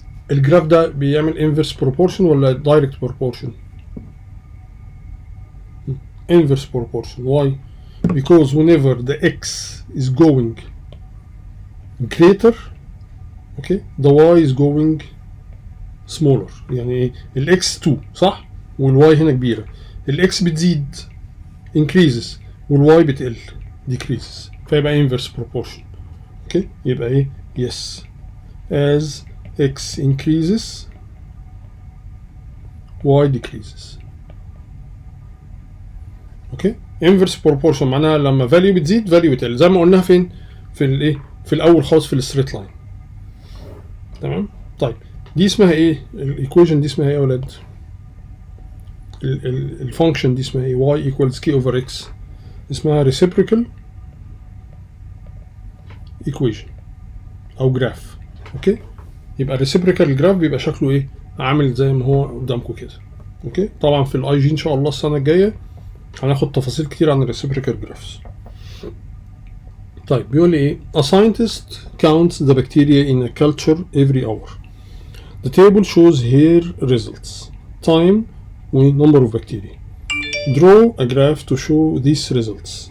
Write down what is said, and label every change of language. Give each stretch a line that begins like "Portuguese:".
Arabic: الجراف ده بيعمل
English: inverse proportion ولا direct proportion؟ Inverse proportion. Why? Because whenever the x is going greater, okay, the y is going smaller.
Arabic: يعني ال x 2 صح؟ وال y هنا كبيرة. ال x بتزيد increases وال y بتقل decreases. فيبقى inverse proportion.
English: okay.
Arabic: يبقى ايه؟ yes.
English: As x increases y decreases.
Arabic: اوكي. inverse proportion معناها لما value بتزيد value بتقل، زي ما قلناها فين؟ في الايه؟ في الاول خالص في الستريت لاين. تمام؟ طيب دي اسمها ايه؟ الايكويشن دي اسمها ايه يا ولاد؟ الفانكشن دي اسمها ايه؟ y equals k over x. اسمها reciprocal equation او جراف. اوكي؟ يبقى reciprocal جراف بيبقى شكله ايه؟ عامل زي ما هو قدامكم كده. اوكي؟ طبعا في الاي جي ان شاء الله السنه الجايه هناخد تفاصيل كتير عن الريسيبريكال جرافس. طيب بيقول لي ايه
English: a scientist counts the bacteria in a culture every hour. The table shows here results, time و number of bacteria. Draw a graph to show these results.